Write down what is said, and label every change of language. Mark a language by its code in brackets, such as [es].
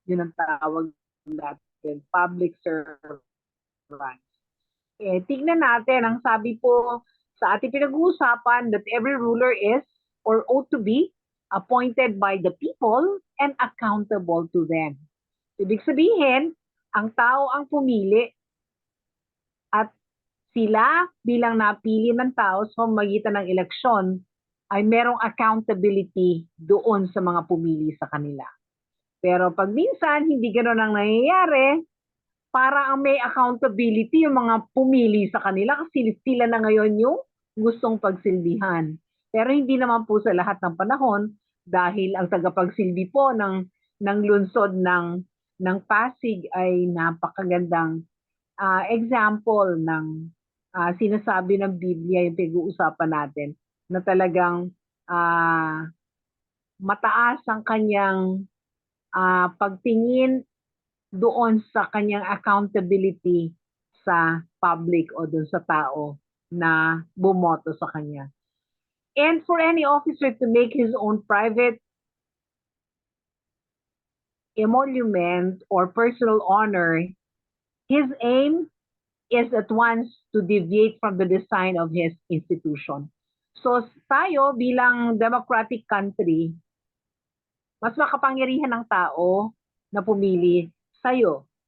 [tl] Yun ang tawag natin, public servants. Tignan natin, ang sabi po sa ating pinag-uusapan [en] that every ruler is or ought to be appointed by the people and accountable to them. [tl] Ibig sabihin, ang tao ang pumili at sila bilang napili ng tao sa magitan ng eleksyon ay merong accountability doon sa mga pumili sa kanila. Pero pag minsan hindi ganoon ang nangyayari, para ang may accountability yung mga pumili sa kanila kasi sila na ngayon yung gustong pagsilbihan. Pero hindi naman po sa lahat ng panahon dahil ang tagapagsilbi po ng lungsod ng Pasig ay napakagandang example ng sinasabi ng Biblia yung pag-uusapan natin na talagang uh, mataas ang kanyang pagtingin doon sa kanyang accountability sa public o doon sa tao na bumoto sa kanya. [en] And for any officer to make his own private emolument or personal honor, his aim is at once to deviate from the design of his institution. [tl] So tayo bilang democratic country, mas makapangyarihan ng tao na pumili sa'yo.